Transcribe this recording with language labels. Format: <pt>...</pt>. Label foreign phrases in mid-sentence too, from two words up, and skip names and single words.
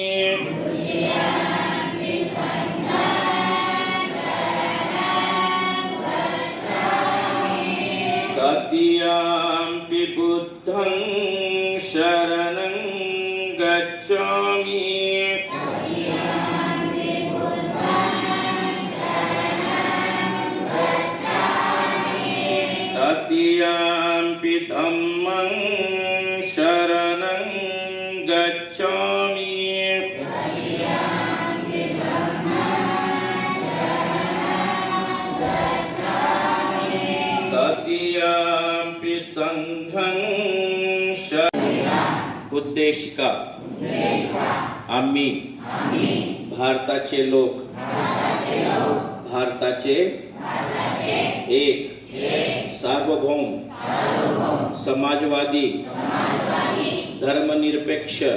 <pi>तृतीयंपि बुद्धं शरणं गच्छामि तृतीयंपि धम्मं शरणं गच्छामि तृतीयंपि संघं</pi> <mr>उद्देशिका आम्ही भारताचे लोक भारताचे एक सार्वभौम समाजवादी धर्मनिरपेक्ष</mr>